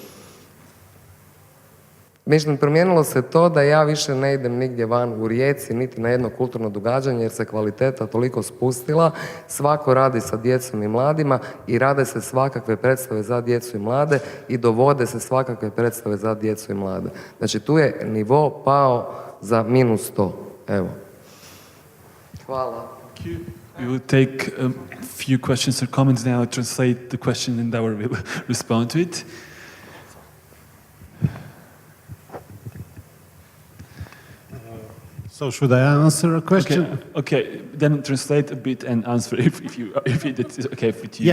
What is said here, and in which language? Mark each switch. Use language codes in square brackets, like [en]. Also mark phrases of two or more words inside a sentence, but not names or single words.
[hr] Mislim, promijenilo se to da ja više ne idem nigdje van u Rijeci, niti na jedno kulturno događanje, jer se kvaliteta toliko spustila. Svako radi sa djecom i mladima i rade se svakakve predstave za djecu i mlade i dovode se svakakve predstave za djecu i mlade. Znači, tu je nivo pao za -100. Evo. Hvala. [en] We will take a few questions or comments now, translate the question, and Davor will respond to it. So should I answer a question? Okay. Then translate a bit and answer if it's okay with you.